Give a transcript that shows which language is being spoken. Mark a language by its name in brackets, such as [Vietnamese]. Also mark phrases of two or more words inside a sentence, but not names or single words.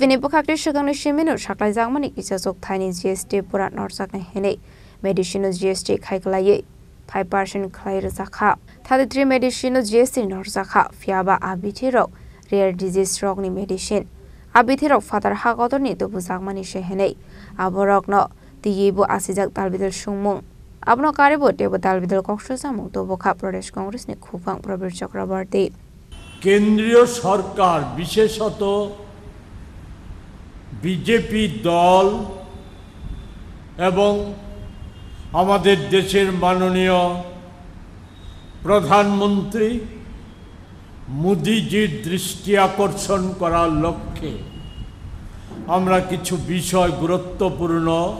[Kok Borok] ni bukhakti shakang ni shiminu shaklajak mani kisasok thani GST purat norsak ni hene medicine GST khai klaye 5% khai zakha 33 medicine GST norzakha fiaba abithirok [English] rare disease [Kok Borok] rok ni medicine abithirok fatar hakotor ni to bujak mani shehene aborok no tiyibu asijak talbidal sungmung abno karebo tebo talbidal koksho samung to bokha Pradesh Congress ni khukphang Probir Chakraborty [Bangla] কেন্দ্রীয় সরকার বিশেষত বিজেপি দল এবং আমাদের দেশের মাননীয় প্রধানমন্ত্রী মোদিজির দৃষ্টি আকর্ষণ করার লক্ষ্যে আমরা কিছু বিষয় গুরুত্বপূর্ণ